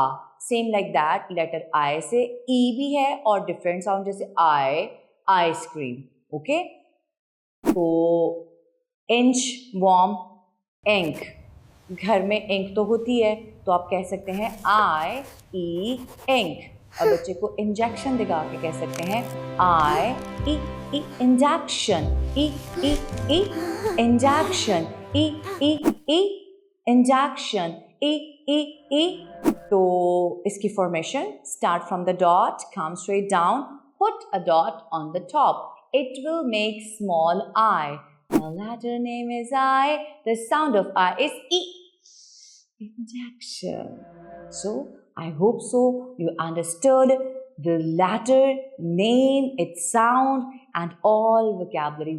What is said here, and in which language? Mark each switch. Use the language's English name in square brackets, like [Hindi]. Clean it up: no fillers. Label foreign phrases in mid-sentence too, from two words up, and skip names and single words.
[English] same like that letter I say E [Hindi] भी है और [English] different sound [Hindi] जैसे आई, आइसक्रीम. ओके, तो इंच, वॉर्म, इंक. घर में इंक तो होती है, तो आप कह सकते हैं आई ई इंक. और बच्चे को इंजेक्शन दिखा के कह सकते हैं आई ई ई इंजेक्शन, ई ई ई इंजेक्शन, ई ई ई इंजेक्शन, ई ई ई. तो इसकी [English] formation start from the dot, come straight down, put a dot on the top. It will make small I. The letter name is I. The sound of I is E. Injection. So, I hope so you understood the letter, name, its sound and all vocabulary words.